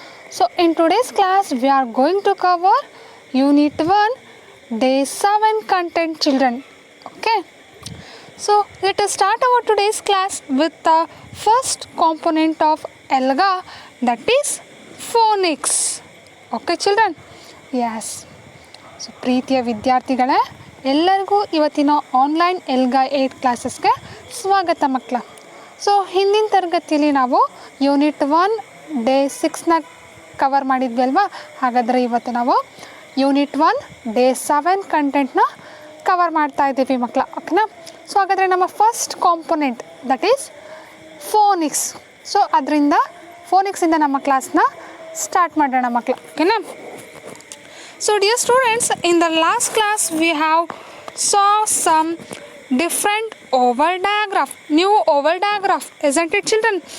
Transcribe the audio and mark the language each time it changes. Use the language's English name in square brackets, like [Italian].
[English] So, in today's class we are going to cover Unit 1, Day 7 content, children. Okay. So, let us start our today's class with the first component of ELGA, that is phonics. Okay, children? Yes. [Kannada] So, ಪ್ರೀತಿಯ ವಿದ್ಯಾರ್ಥಿಗಳೇ, ಎಲ್ಲರಿಗೂ ಇವತ್ತಿನ online ಎಲ್ಗಾ 8 ಕ್ಲಾಸಸ್ಗೆ ಸ್ವಾಗತ ಮಕ್ಕಳ. So ಹಿಂದಿನ ತರಗತಿಯಲ್ಲಿ ನಾವು unit 1 day 6ನ cover ಮಾಡಿದ್ವಿ ಅಲ್ವಾ. ಹಾಗಾದರೆ ಇವತ್ತು ನಾವು ಯೂನಿಟ್ 1 ಡೇ 7 ಕಂಟೆಂಟ್ನ ಕವರ್ ಮಾಡ್ತಾ ಇದ್ದೀವಿ ಮಕ್ಕಳ. ಓಕೆನಾ. [English] So ಹಾಗಾದರೆ ನಮ್ಮ first component that is phonics. [Kannada] So ಅದರಿಂದ ಫೋನಿಕ್ಸಿಂದ ನಮ್ಮ ಕ್ಲಾಸ್ನ ಸ್ಟಾರ್ಟ್ ಮಾಡೋಣ ಮಕ್ಕಳ. ಓಕೆನಾ. [English] So dear students, in the last class we have saw some different oval diagraph, new oval diagraph, isn't it, children?